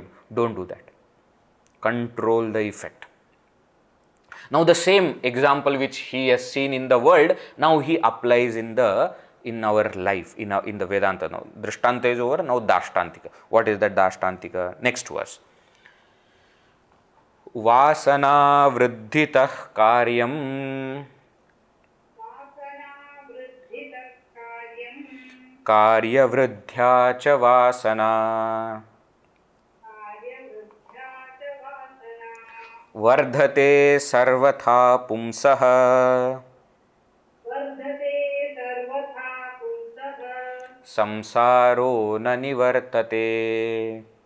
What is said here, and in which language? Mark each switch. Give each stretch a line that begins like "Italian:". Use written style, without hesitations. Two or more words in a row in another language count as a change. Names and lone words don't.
English: Don't do that. Control the effect. Now the same example which he has seen in the world, now he applies in our life, in the Vedanta. Now Drishtanta is over, now Dashtantika. What is that Dashtantika? Next verse.
Sanskrit: vāsanāvṛddhitaḥ kāryaṃ kāryavrddhyā ca vāsanā vardhate sarvathā puṃsaḥ saṃsāro na nivartate